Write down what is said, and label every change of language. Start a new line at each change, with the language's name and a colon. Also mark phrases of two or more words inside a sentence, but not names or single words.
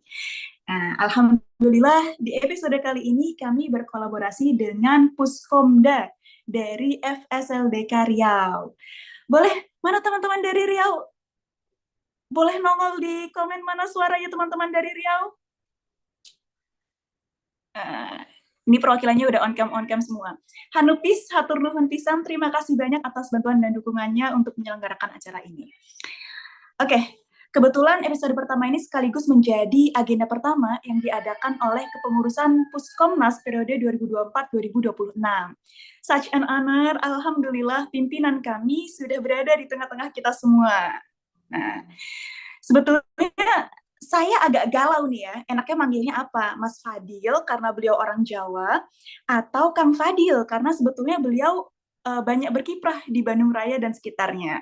Indonesian: Nah, alhamdulillah di episode kali ini kami berkolaborasi dengan Puskomda dari FSLDK Riau. Boleh, mana teman-teman dari Riau? Boleh nongol di komen mana suaranya teman-teman dari Riau? Ini perwakilannya udah on-cam semua.
Sundanese: Hanupis, hatur nuhun pisan,
Indonesian: terima kasih banyak atas bantuan dan dukungannya untuk menyelenggarakan acara ini. Oke, kebetulan episode pertama ini sekaligus menjadi agenda pertama yang diadakan oleh kepengurusan Puskomnas periode 2024-2026.
English: Such an honor,
Indonesian: alhamdulillah pimpinan kami sudah berada di tengah-tengah kita semua. Nah, sebetulnya saya agak galau nih ya, enaknya manggilnya apa? Mas Fadil karena beliau orang Jawa, atau Kang Fadil karena sebetulnya beliau banyak berkiprah di Bandung Raya dan sekitarnya.